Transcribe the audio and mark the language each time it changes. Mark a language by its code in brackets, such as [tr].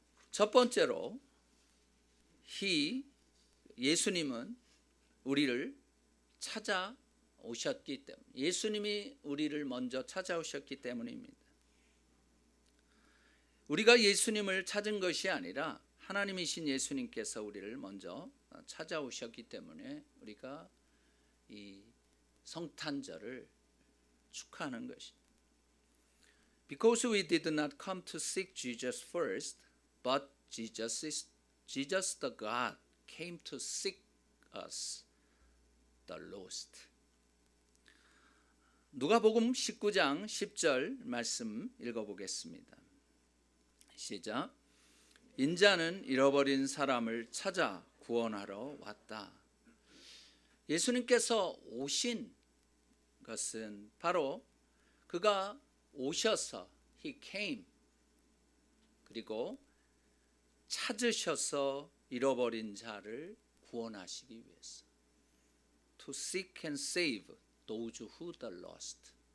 [ko] 첫 번째로 예수님은 우리를 찾아오셨기 때문에, 예수님이 우리를 먼저 찾아오셨기 때문입니다. 우리가 예수님을 찾은 것이 아니라 하나님이신 예수님께서 우리를 먼저 찾아오셨기 때문에 우리가 이 성탄절을 축하하는 것입니다. [en] Because we did not come to seek Jesus first, but Jesus the God came to seek us, the lost. [ko] 누가복음 19장 10절 말씀 읽어보겠습니다. 시작. 인자는 잃어버린 사람을 찾아 구원하러 왔다. 예수님께서 오신 것은 바로 그가 오셔서 [en] He came, [ko] 그리고 찾으셔서 잃어버린 자를 구원하시기 위해서, [en] To seek and save those who are lost.